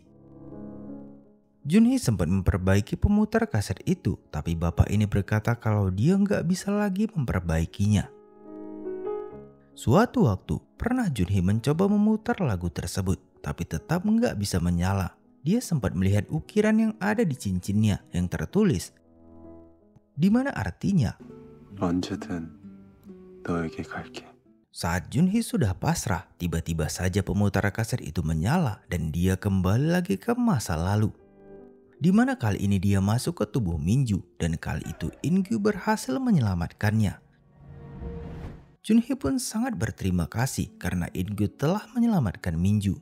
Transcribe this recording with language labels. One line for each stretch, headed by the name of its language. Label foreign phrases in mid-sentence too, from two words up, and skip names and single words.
Indonesian: Junhee sempat memperbaiki pemutar kaset itu, tapi bapak ini berkata kalau dia nggak bisa lagi memperbaikinya. Suatu waktu, pernah Junhee mencoba memutar lagu tersebut, tapi tetap nggak bisa menyala. Dia sempat melihat ukiran yang ada di cincinnya yang tertulis, di mana artinya,
Korean: 언제든 너에게 갈게.
Indonesian: Saat Junhee sudah pasrah, tiba-tiba saja pemutar kaset itu menyala dan dia kembali lagi ke masa lalu. Di mana kali ini dia masuk ke tubuh Minju dan kali itu In-gyu berhasil menyelamatkannya. Junhee pun sangat berterima kasih karena In-gyu telah menyelamatkan Minju.